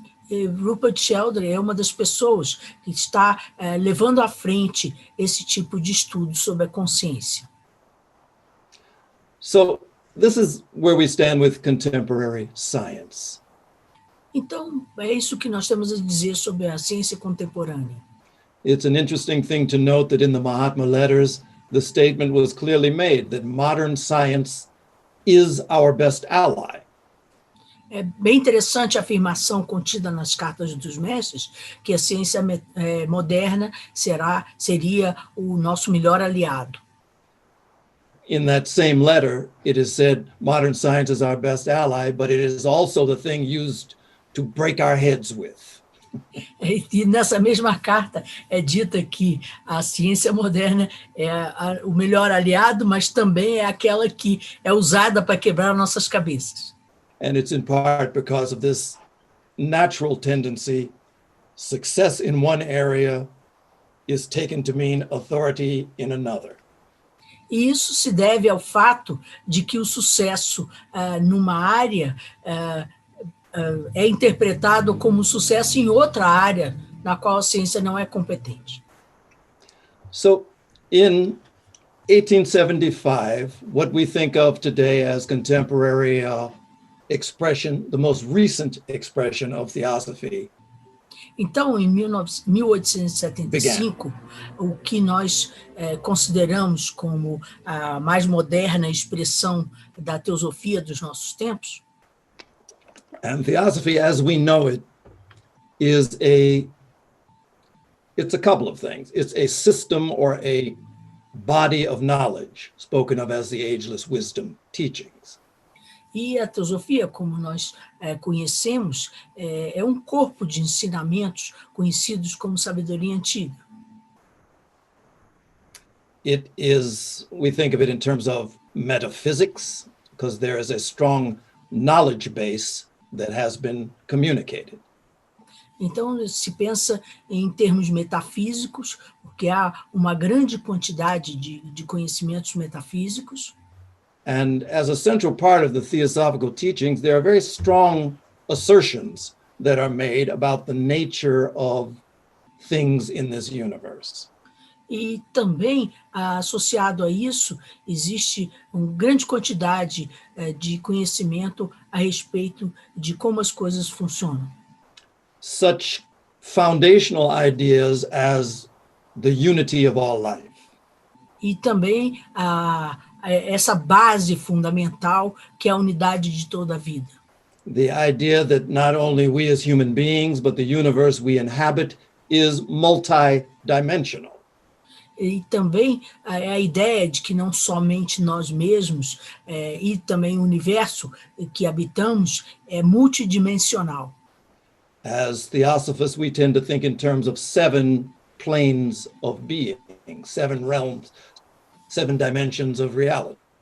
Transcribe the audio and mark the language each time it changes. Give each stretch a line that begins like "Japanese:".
Portuguese: Rupert Sheldrake é uma das pessoas que está levando à frente esse tipo de estudo sobre a consciência.
English: So this is where we stand with contemporary science.
Portuguese: Então, é isso que nós temos a dizer sobre a ciência contemporânea.
English: It's an interesting thing to note that in the Mahatma letters, the statement was clearly made that modern science is our best ally.
Portuguese: É bem interessante a afirmação contida nas cartas dos mestres, que a ciência moderna seria o nosso melhor aliado.
English: In that same letter, it is said modern science is our best ally, but it is also the thing used to break our heads with.
Portuguese: E nessa mesma carta é dita que a ciência moderna é o melhor aliado, mas também é aquela que é usada para quebrar nossas cabeças.
English: And it's in part because of this natural tendency. Success in one area is taken to mean authority in another.
Portuguese: E isso se deve ao fato de que o sucesso numa área é interpretado como sucesso em outra área na qual a ciência não é competente.
English: So in 1875, what we think of today as contemporary expression, the most recent expression of theosophy.
Portuguese: Então, em 1875, o que nós consideramos como a mais moderna expressão da teosofia dos nossos tempos.
English: And theosophy, as we know it, it's a couple of things. It's a system or a body of knowledge, spoken of as the ageless wisdom teachings.
Portuguese: E a teosofia, como nós conhecemos, é um corpo de ensinamentos conhecidos como sabedoria antiga.
English: It is, we think of it in terms of metaphysics, because there is a strong knowledge base that has been communicated.
Portuguese: Então, se pensa em termos metafísicos, porque há uma grande quantidade de conhecimentos metafísicos.
English: And as a central part of the theosophical teachings, there are very strong assertions that are made about the nature of things in this universe.
Portuguese: E também, associado a isso, existe uma grande quantidade de conhecimento a respeito de como as coisas funcionam.
English: Such foundational ideas as the unity of all life.
Portuguese: E também essa base fundamental que é a unidade de toda a vida.
English: The idea that not only we as human beings, but the universe we inhabit is multidimensional.
Portuguese: E também a ideia de que não somente nós mesmos e também o universo que habitamos é multidimensional.
English: As theosophists, we tend to think in terms of 7 planes of being, 7 realms, 7 dimensions of reality.